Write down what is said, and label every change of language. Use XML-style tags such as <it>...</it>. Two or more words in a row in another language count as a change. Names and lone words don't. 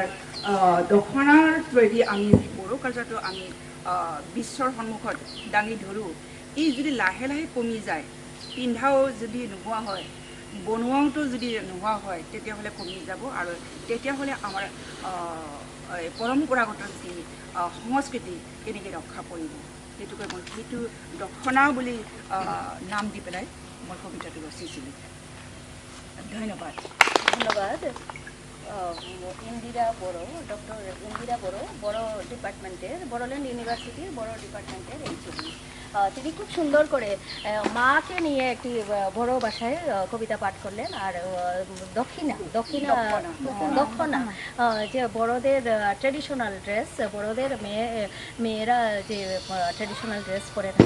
<as>দখনাৰ থ্ৰুৱেদি আমি বড়ো কালচাৰটো আমি বিশ্বৰ সন্মুখত দাঙি ধৰোঁ এই যদি লাহে লাহে কমি যায় পিন্ধাও যদি নোহোৱা হয় বনোৱাওতো যদি নোহোৱা হয় তেতিয়াহ'লে কমি যাব আৰু তেতিয়াহ'লে আমাৰ পৰম্পৰাগত যি সংস্কৃতি কেনেকৈ ৰক্ষা কৰিব সেইটোকে মই সেইটো দখনা বুলি নাম দি পেলাই মই কবিতাটো ৰচিছিলোঁ ধন্যবাদ</as> <bn>ধন্যবাদ ইন্দিরা বড়ো ডক্টর ইন্দিরা বড়ো বড়ো ডিপার্টমেন্টের বড়োল্যান্ড ইউনিভার্সিটির বড়ো ডিপার্টমেন্টের এই ছবি তিনি খুব সুন্দর করে মাকে নিয়ে একটি বড় ভাষায় কবিতা পাঠ করলেন আর দক্ষিণা যে বড়দের ট্রেডিশনাল ড্রেস বড়দের মেয়েরা যে ট্রেডিশনাল ড্রেস পরে থাকে</bn>